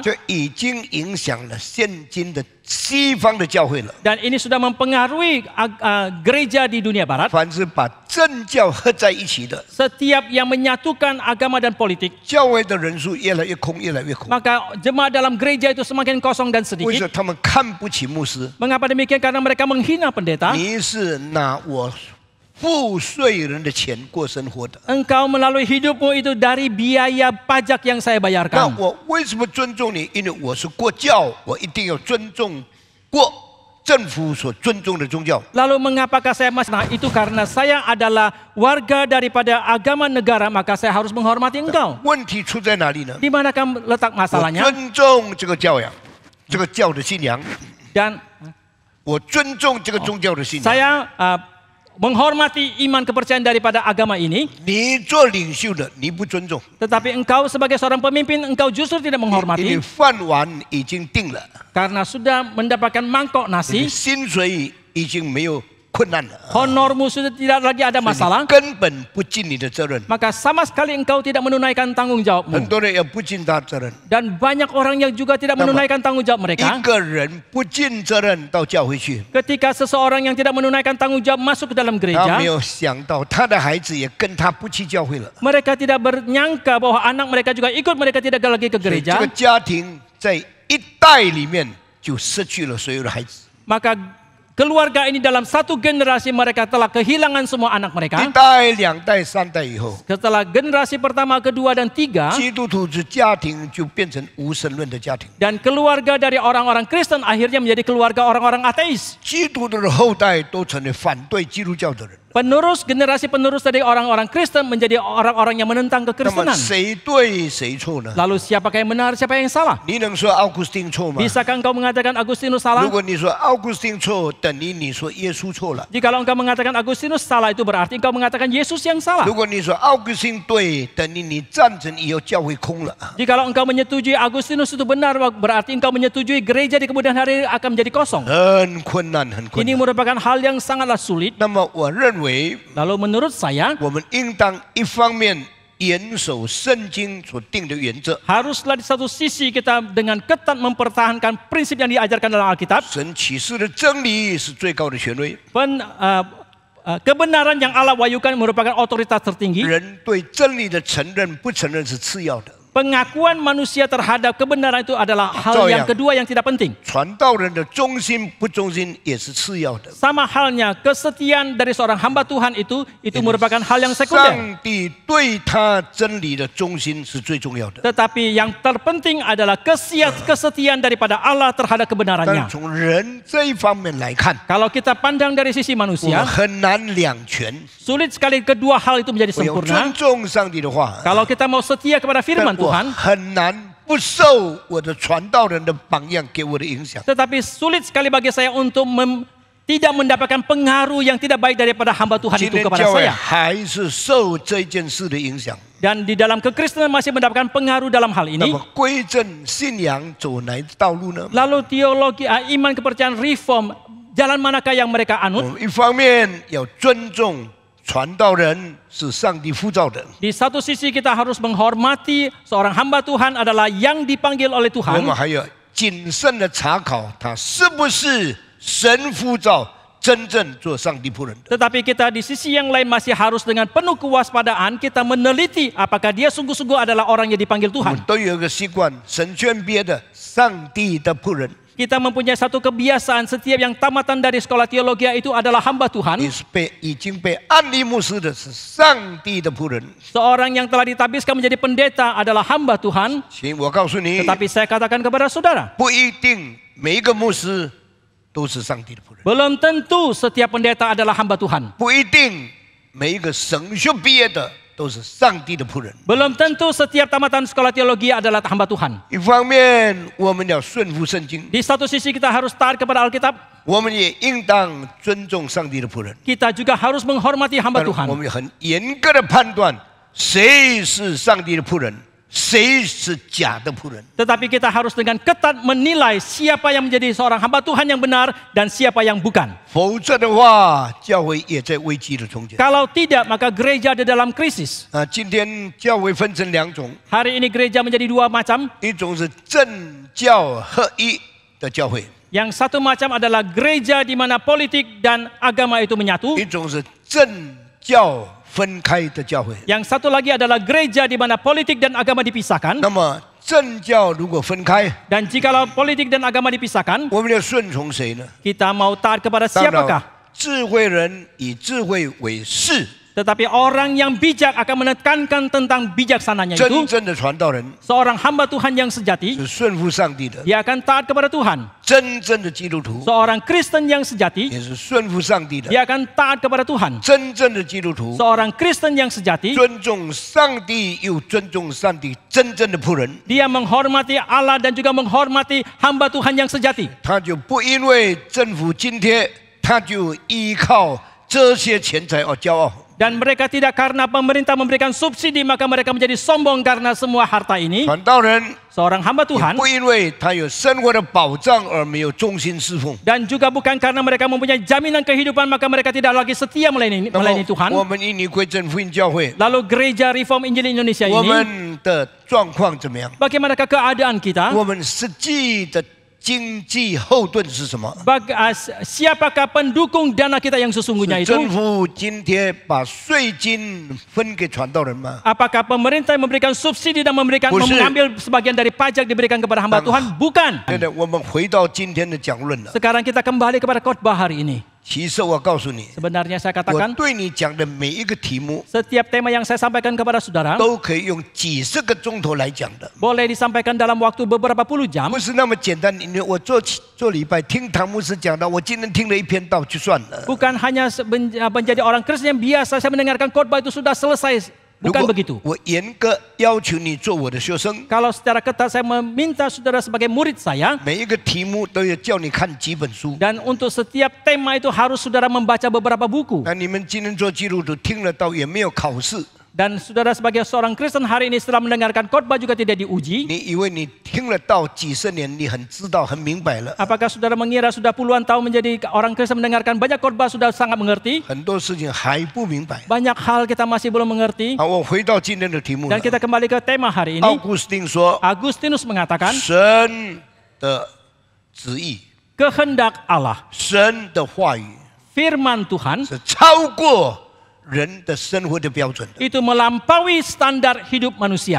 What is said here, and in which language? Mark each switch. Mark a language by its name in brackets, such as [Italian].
[Chinese] 这已经影响了现今的西方的教会了。 [Indonesian] dan ini sudah mempengaruhi gereja di dunia barat. [Chinese] 凡是把政教合在一起的， [Indonesian] Setiap yang menyatukan agama dan politik, [Chinese] 教会的人数越来越空，越来越空。 [Indonesian] maka jemaat dalam gereja itu semakin kosong dan [Chinese] 为什么 [Indonesian] sedikit. [Chinese] 他们看不起牧师？ [Indonesian] Mengapa demikian? Karena mereka menghina pendeta. [Chinese] 你是拿我付税人的钱过生活的， [Indonesian] Engkau melalui hidupmu itu dari biaya pajak yang saya [Chinese] 那 [Indonesian] bayarkan. [Chinese] 我为什么尊重你？因为我是国教，我一定要尊重国政府所尊重的宗教。 [Indonesian] Lalu mengapakah saya masih? Nah, itu karena saya adalah warga daripada agama negara, maka saya harus menghormati engkau. [Chinese] 问题出在哪里呢？ [Indonesian] Di manakah letak [Chinese] 我 [Indonesian] masalahnya? [Chinese] 尊重这个教养，这个教的信仰， [Indonesian] Dan [Chinese] 我尊重这个宗教的信仰。 [Indonesian] saya menghormati iman kepercayaan daripada agama ini. [Chinese] 你做领袖的，你不尊重， [Indonesian] Tetapi engkau sebagai seorang pemimpin, engkau justru tidak [Chinese] 因为 [Indonesian] menghormati [Chinese] 饭碗已经定了， [Indonesian] karena sudah mendapatkan mangkok [Chinese] 你 [Indonesian] nasi. [Chinese] 薪水已经没有困难了， [Indonesian] Honormu sudah tidak lagi ada [Chinese] 所以 [Indonesian] masalah. [Chinese] 你根本不尽你的责任。 [Indonesian] Maka sama sekali engkau tidak menunaikan tanggung jawabmu. [Chinese] 多人也不尽他责任。 [Indonesian] Dan banyak orang yang juga tidak menunaikan tanggung jawab [Chinese] 一 [Indonesian] mereka. [Chinese] 个人不尽责任到教会去， [Indonesian] Ketika seseorang yang tidak menunaikan tanggung jawab masuk ke dalam [Chinese] 他 [Indonesian] gereja, [Chinese] 没有想到他的孩子也跟他不去教会了。 [Indonesian] mereka tidak bernyangka bahwa anak mereka juga ikut, mereka tidak lagi ke [Chinese] 所以这 [Indonesian] gereja. [Chinese] 个家庭在一代里面就失去了所有的孩子。 [Indonesian] Maka keluarga ini dalam satu generasi mereka telah kehilangan semua anak [Chinese] 一 [Indonesian] mereka. [Chinese] 代、两代、三代以后， [Indonesian] Setelah generasi pertama, kedua, dan tiga, [Chinese] 基督徒的家庭就变成无神论的家庭。 [Indonesian] dan keluarga dari orang-orang Kristen akhirnya menjadi keluarga orang-orang ateis. [Chinese] 基督徒的后代都成了反对基督教的人。 [Indonesian] Generasi penerus dari orang-orang Kristen menjadi orang-orang yang menentang [Chinese] 那么 [Indonesian] kekristenan. [Chinese] 谁对谁错呢？ [Indonesian] Lalu siapakah yang benar, siapa yang salah? [Chinese] 你能说奥古斯丁错吗？ [Indonesian] Bisakah engkau mengatakan Agustinus salah? [Chinese] 如果你说奥古斯丁错，等于你说耶稣错了； [Indonesian] Jikalau engkau mengatakan Agustinus salah, itu berarti engkau mengatakan Yesus yang salah. [Chinese] 如果你说奥古斯丁对，等于你赞成以后教会空了。 [Indonesian] Jikalau engkau menyetujui Agustinus itu benar, berarti engkau menyetujui gereja di kemudian hari akan menjadi kosong. [Chinese] 很困难，很困 [Indonesian] Ini [Chinese] 难。 [Indonesian] merupakan hal yang sangatlah sulit. [Chinese] 那么我认为， [Indonesian] Lalu menurut saya, [Chinese] 我们应当一方面严守圣经所定的原则， [Indonesian] haruslah di satu sisi kita dengan ketat mempertahankan prinsip yang diajarkan dalam Alkitab. [Chinese] 神启示的真理是最高的权威， [Indonesian] Kebenaran yang Allah wahyukan merupakan otoritas tertinggi. [Chinese] 人对真理的承认不承认是次要的。 [Indonesian] Pengakuan manusia terhadap kebenaran itu adalah hal yang ya. kedua yang tidak penting. [Chinese] 传道人的忠心不忠心也是次要的。 [Indonesian] Sama halnya kesetiaan dari seorang hamba Tuhan itu merupakan hal yang sekunder. [Chinese] 上帝对他真理的忠心是最重要的。 [Indonesian] Tetapi yang terpenting adalah kesetiaan daripada Allah terhadap [Chinese] 但 [Indonesian] kebenarannya. [Chinese] 是从人这一方面来看， [Indonesian] Kalau kita pandang dari sisi [Chinese] 我们 [Indonesian] manusia, [Chinese] 很难两全。 [Indonesian] sulit sekali kedua hal itu menjadi [Chinese] 我要 [Indonesian] sempurna. [Chinese] 尊重上帝的话， [Indonesian] Kalau kita mau setia kepada [Chinese] 但 [Indonesian] firman [Chinese] 我 [Indonesian] Tuhan, [Chinese] 很难不受我的传道人的榜样给我的影响。 [Indonesian] tetapi sulit sekali bagi saya untuk tidak mendapatkan pengaruh yang tidak baik daripada hamba Tuhan [Chinese] 今 [Indonesian] itu [Chinese] 天 [Indonesian] kepada [Chinese] 教会 [Indonesian] saya. [Chinese] 还是受这件事的影响。 [Indonesian] Dan di dalam kekristenan masih mendapatkan pengaruh dalam hal [Chinese] 那 [Indonesian] ini. [Chinese] 么归正信仰走哪一道路呢？ [Indonesian] Lalu teologi, iman, kepercayaan, reform, jalan manakah yang mereka [Chinese] 我 [Indonesian] anut? [Chinese] 们一方面要尊重传道人是上帝呼召的， [Indonesian] Di satu sisi kita harus menghormati seorang hamba Tuhan adalah yang dipanggil oleh [Chinese] 我 [Indonesian] Tuhan. [Chinese] 们还要谨慎的查考他是不是神呼召真正做上帝仆人的。 [Indonesian] Tetapi kita di sisi yang lain masih harus dengan penuh kewaspadaan kita meneliti apakah dia sungguh-sungguh adalah orang yang dipanggil [Chinese] 我 [Indonesian] Tuhan. [Chinese] 们都有一个习惯，神宣别的上帝的仆人， [Indonesian] Kita mempunyai satu kebiasaan setiap yang tamatan dari sekolah teologi itu adalah hamba Tuhan. [Chinese] 已经被安利牧师的是上帝的仆人。 [Indonesian] Seorang yang telah ditabiskan menjadi pendeta adalah hamba Tuhan. [Chinese] 行，我告诉你， [Indonesian] Tetapi saya katakan kepada saudara, [Chinese] 不一定每一个牧师都是上帝的仆人， [Indonesian] belum tentu setiap pendeta adalah hamba Tuhan. [Chinese] 不一定每一个神学毕业的都是上帝的仆人。 [Indonesian] Belum tentu setiap tamatan sekolah teologi adalah hamba Tuhan. [Chinese] 一方面，我们要顺服圣经， [Indonesian] Di satu sisi kita harus taat kepada Alkitab, [Chinese] 我们也应当尊重上帝的仆人。 [Indonesian] kita juga harus menghormati hamba [Chinese] 但我 [Indonesian] Tuhan. [Chinese] 们很严格的判断谁是上帝的仆人，谁是假的仆人。 [Indonesian] Tetapi kita harus dengan ketat menilai siapa yang menjadi seorang hamba Tuhan yang benar dan siapa yang bukan. [Chinese] 否则的话，教会也在危机的中间。 [Indonesian] Kalau tidak, maka gereja ada dalam krisis. [Chinese] 今天教会分成两种， [Indonesian] Hari ini gereja menjadi dua macam. [Chinese] 一种是政教合一的教会， [Indonesian] Yang satu macam adalah gereja di mana politik dan agama itu menyatu. [Chinese] 一种是政教分开的教会。 [Indonesian] Yang satu lagi adalah gereja di mana politik dan agama dipisahkan. [Chinese] 那么政教如果分开， [Indonesian] Dan jikalau politik dan agama dipisahkan, [Chinese] 我们要顺从谁呢？ [Indonesian] kita mau taat kepada [Chinese] 当然 [Indonesian] siapakah? [Chinese] 智慧人以智慧为事， [Indonesian] Tetapi orang yang bijak akan menekankan tentang bijaksananya [Chinese] 真 [Indonesian] itu. [Chinese] 正的传道人 [Indonesian] Seorang hamba Tuhan yang sejati, [Chinese] 是顺服上帝的， [Indonesian] dia akan taat kepada Tuhan. [Chinese] 真正的基督徒 [Indonesian] Seorang Kristen yang sejati, [Chinese] 也是顺服上帝的， [Indonesian] dia akan taat kepada Tuhan. [Chinese] 真正的基督徒 [Indonesian] Seorang Kristen yang sejati, [Chinese] 尊重上帝又尊重上帝真正的仆人， [Indonesian] dia menghormati Allah dan juga menghormati hamba Tuhan yang sejati. [Chinese] 他就不因为政府津贴，他就依靠这些钱财而骄傲。 [Indonesian] Dan mereka tidak karena pemerintah memberikan subsidi maka mereka menjadi sombong karena semua harta ini. [Chinese] 传道人 [Indonesian] Seorang hamba [Chinese] 也 [Indonesian] Tuhan [Chinese] 不因为他有生活的保障而没有忠心侍奉。 [Indonesian] dan juga bukan karena mereka mempunyai jaminan kehidupan maka mereka tidak lagi setia melayani [Chinese] 那么 [Indonesian] Tuhan. [Chinese] 我们印尼归正福音教会， [Indonesian] Lalu gereja Reform Injil Indonesia [Chinese] 我 [Indonesian] ini, [Chinese] 们的状况怎么样？ [Indonesian] bagaimanakah keadaan kita? [Chinese] 我们实际的经济后盾是什么？ [Indonesian] Siapakah pendukung dana kita yang sesungguhnya [Chinese] 是 [Indonesian] itu? [Chinese] 政府津贴把税金分给传道人吗？ [Indonesian] Apakah pemerintah yang memberikan subsidi dan mengambil sebagian dari pajak diberikan kepada hamba Tuhan? Bukan. [Chinese] 对的，我们回到今天的讲论了。 [Indonesian] Sekarang kita kembali kepada khotbah hari ini. [Chinese] 其实我告诉你， [Indonesian] Sebenarnya saya [Chinese] 我 [Indonesian] katakan [Chinese] 对你讲的每一个题目 [Indonesian] setiap tema yang saya sampaikan kepada saudara [Chinese] 都可以用几十个钟头来讲的， [Indonesian] boleh disampaikan dalam waktu beberapa puluh jam. [Chinese] 不是那么简单。你我做礼拜听唐牧师讲的，我今天听了一篇道就算了。 [Indonesian] Bukan hanya menjadi orang Kristen yang biasa saya mendengarkan khotbah itu sudah selesai. [Chinese] 如 [Indonesian] Bukan [Chinese] 果 [Indonesian] begitu. [Chinese] 我严格要求你做我的学生， [Indonesian] Kalau secara ketat saya meminta saudara sebagai murid saya, [Chinese] 每一个题目都要叫你看几本书。 [Indonesian] dan untuk setiap tema itu harus saudara membaca beberapa buku. [Chinese] 那你们今天做基督徒听了道也没有考试， [Indonesian] Dan saudara sebagai seorang Kristen hari ini setelah mendengarkan khotbah juga tidak diuji. [Chinese] 你以为你听了道几十年，你很知道很明白了， [Indonesian] Apakah saudara mengira sudah puluhan tahun menjadi orang Kristen mendengarkan banyak khotbah sudah sangat mengerti? [Chinese] 很多事情还不明白。 [Indonesian] Banyak hal kita masih belum mengerti. [Chinese] 好，我回到今天的题目了 [Indonesian] Dan。 kita kembali ke tema hari [Chinese] 奥 [Indonesian] ini. [Chinese] 古斯丁说， [Indonesian] Agustinus mengatakan [Chinese] 神的旨意， [Indonesian] kehendak Allah, [Chinese] 神的话语 [Indonesian] firman Tuhan [Chinese] 是超过人的生活的标准的， [Indonesian] itu melampaui standar hidup manusia.